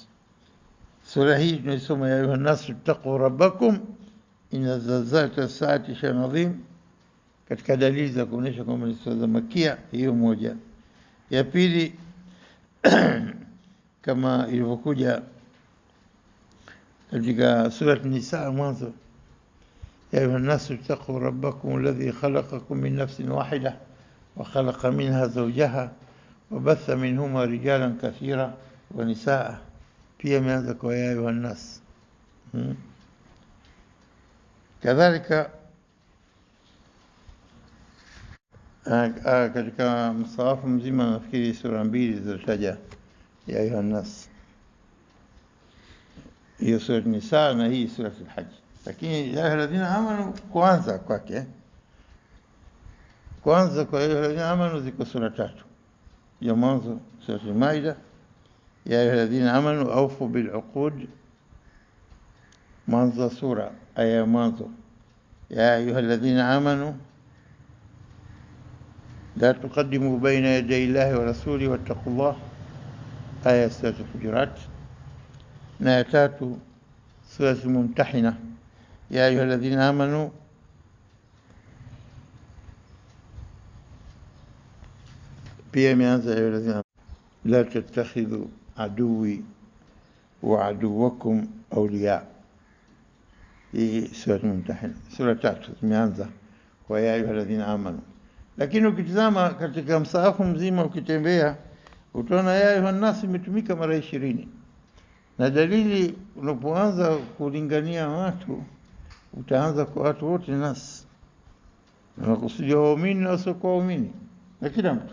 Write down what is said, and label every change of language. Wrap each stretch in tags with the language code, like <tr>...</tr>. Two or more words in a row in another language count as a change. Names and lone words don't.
<sw>Sura hii tunasoma</sw> <ar>يا أيها الناس اتقوا ربكم إن زلزلة الساعة شيء عظيم,</ar> <sw>katika dalili za kuonesha kwamba ni sura za Makia. Hiyo moja. Ya pili kama ilivyokuja katika sura an-Nisa mwanzo,</sw> <ar>يا أيها الناس اتقوا ربكم الذي خلقكم من نفس واحدة وخلق منها زوجها وبث منهما رجالا كثيرا ونساء,</ar> <sw>pia imeanza kwa</sw> <ar>يا أيها الناس.</ar> <sw>Kadhalika katika msahafu mzima nafikiri sura 2 zilizotaja</sw> <ar>يا أيها الناس,</ar> <sw>hiyo sura Nisa na hii sura al-Hajj. Lakini</sw> <ar>يا أيها الذين آمنوا</ar> <sw>kwanza kwake, kwanza kwa</sw> <ar>يا أيها الذين آمنوا</ar> <sw>ziko sura 3. Ya mwanzo sura al-Maida,</sw> <ar>يا أيها الذين آمنوا أوفوا بالعقود,</ar> <sw>mwanzo sura aya mwanzo.</sw> <ar>يا أيها الذين آمنوا لا تقدموا بين يدي الله ورسوله واتقوا الله، آية سورة الحجرات. نايتات سورة الممتحنة، يا أيها الذين آمنوا لا تتخذوا عدوي وعدوكم أولياء.</ar> <sw>Hii sura Mumtahina, sura 3 zimeanza kwa</sw> <ar>يا أيها الذين آمنوا.</ar> <sw>Lakini ukitazama katika msahafu mzima ukitembea utaona</sw> <ar>يا أيها الناس</ar> <sw>imetumika mara 20. Na dalili unapoanza kulingania watu utaanza kwa watu wote nas, na kusudia waumini na wasiokuwa waumini na kila mtu.</sw>